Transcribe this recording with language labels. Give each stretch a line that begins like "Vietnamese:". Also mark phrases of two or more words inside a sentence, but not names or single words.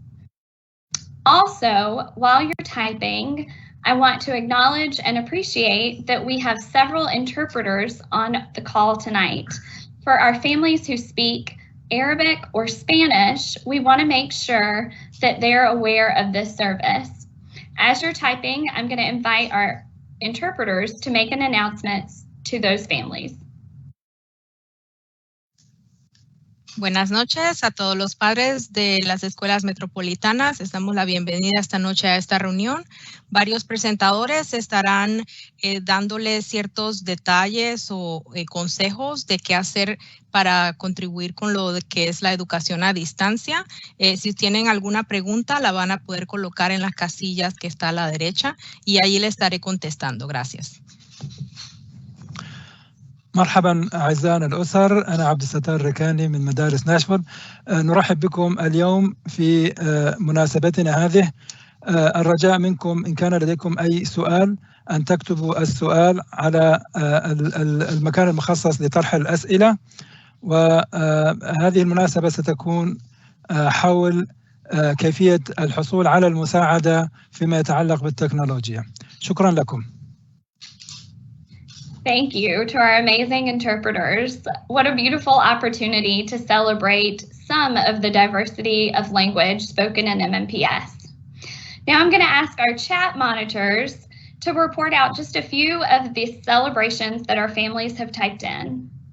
English: Also, while you're typing, I want to acknowledge and appreciate that we have several interpreters on the call tonight. For our families who speak Arabic or Spanish, we want to make sure that they're aware of this service. As you're typing, I'm going to invite our interpreters to make an announcement to those families.
Spanish: Buenas noches a todos los padres de las escuelas metropolitanas. Les damos la bienvenida esta noche a esta reunión. Varios presentadores estarán dándoles ciertos detalles o consejos de qué hacer para contribuir con lo que es la educación a distancia. Si tienen alguna pregunta, la van a poder colocar en las casillas que está a la derecha y ahí le estaré contestando. Gracias.
Arabic: مرحبا أعزائنا الأسر، أنا عبد الستار الركاني من مدارس ناشفيل. نرحب بكم اليوم في مناسبتنا هذه. الرجاء منكم إن كان لديكم أي سؤال أن تكتبوا السؤال على المكان المخصص لطرح الأسئلة، وهذه المناسبة ستكون حول كيفية الحصول على المساعدة فيما يتعلق بالتكنولوجيا. شكرا لكم.
English: Thank you to our amazing interpreters. What a beautiful opportunity to celebrate some of the diversity of language spoken in MMPS. Now I'm going to ask our chat monitors to report out just a few of the celebrations that our families have typed in.